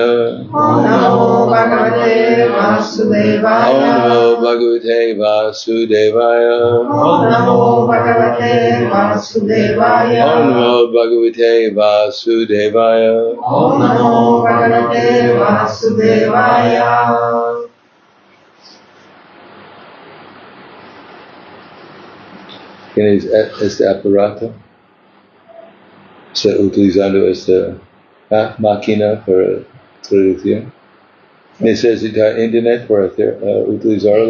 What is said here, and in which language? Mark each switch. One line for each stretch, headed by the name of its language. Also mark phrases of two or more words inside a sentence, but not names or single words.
Sanskrit: ॐ नमो भगवते वासुदेवाय. ॐ नमो भगवते वासुदेवाय. ॐ नमो भगवते वासुदेवाय. ॐ नमो भगवते वासुदेवाय. ॐ नमो भगवते वासुदेवाय.
Spanish: ¿Quién es este aparato? Está utilizando esta máquina para traducción. ¿Necesita internet para utilizarlo?